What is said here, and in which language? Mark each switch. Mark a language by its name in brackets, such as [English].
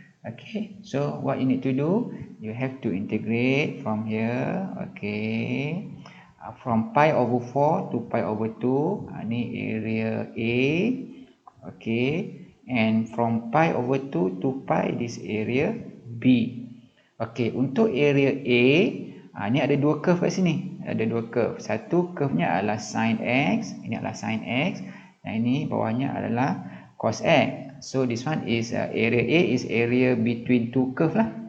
[English] Okay, so what you need to do, you have to integrate from here. Okay, from pi over 4 to pi over 2. [Malay] Ni [English] area A. Okay, and from pi over 2 to pi, this area B. [Malay] Okay, untuk area A, ni ada dua curve kat sini. Ada dua curve. Satu curve-nya adalah sin X. Ini adalah sin X. Dan ini bawahnya adalah cos X. [English] So this one is area A is area between two curve lah.